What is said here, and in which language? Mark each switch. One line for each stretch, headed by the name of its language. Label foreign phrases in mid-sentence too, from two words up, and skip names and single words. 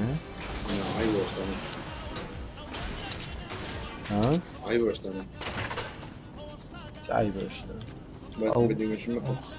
Southern Kurdish: ئای وەشتانە ها ئای وەشتانە
Persian: چه عیب داشته
Southern Kurdish: بەس بەدیمەشم مەکە